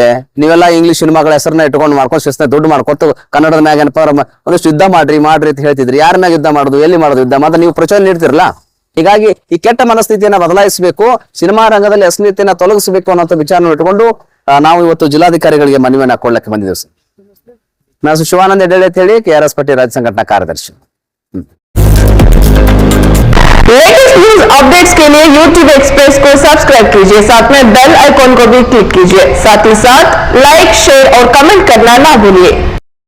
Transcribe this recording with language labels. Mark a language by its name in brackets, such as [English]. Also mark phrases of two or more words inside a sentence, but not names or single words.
[Kannada] ನೀವೆಲ್ಲ ಇಂಗ್ಲಿಷ್ ಸಿನಿಮಾಗಳ ಹೆಸರನ್ನ ಇಟ್ಕೊಂಡು ಮಾಡ್ಕೊಂಡು ಶಿಸ್ತ ದುಡ್ಡು ಮಾಡ್ಕೊಟ್ಟು ಕನ್ನಡದ ಮ್ಯಾಗ ಏನಪ್ಪ ಒಂದಿಷ್ಟು ಯುದ್ಧ ಮಾಡ್ರಿ ಅಂತ ಹೇಳ್ತಿದ್ರಿ. ಯಾರ ಮ್ಯಾಗ ಯುದ್ಧ ಮಾಡೋದು, ಎಲ್ಲಿ ಮಾಡೋದು ಯುದ್ಧ ಮತ್ತೆ ನೀವು ಪ್ರಚೋದನೆ ನೀಡ್ತಿರಲ್ಲ. ಹೀಗಾಗಿ ಈ ಕೆಟ್ಟ ಮನಸ್ಥಿತಿಯನ್ನ ಬದಲಾಯಿಸಬೇಕು, ಸಿನಿಮಾ ರಂಗದಲ್ಲಿ ಅಶ್ಲೀಲತೆಯನ್ನ ತೊಲಗಿಸಬೇಕು ಅನ್ನೋ ವಿಚಾರ ಇಟ್ಕೊಂಡು ನಾವು ಇವತ್ತು ಜಿಲ್ಲಾಧಿಕಾರಿಗಳಿಗೆ ಮನವಿಯನ್ನ ಹಾಕೊಳ್ಳಕ್ಕೆ ಬಂದಿದ್ದೇವೆ ಸರ್. ನಾನು ಶಿವಾನಂದ ಹೆಡ್ಡೆ ಅಂತ ಹೇಳಿ KRS ಪಟ್ಟಿ ರಾಜ್ಯ ಸಂಘಟನಾ ಕಾರ್ಯದರ್ಶಿ. [English] latest news updates [Hindi] के लिए YouTube एक्सप्रेस को सब्सक्राइब कीजिए, साथ में [English] bell icon [Hindi] को भी क्लिक कीजिए, साथ ही साथ [English] like share [Hindi] और कमेंट करना ना भूलिए।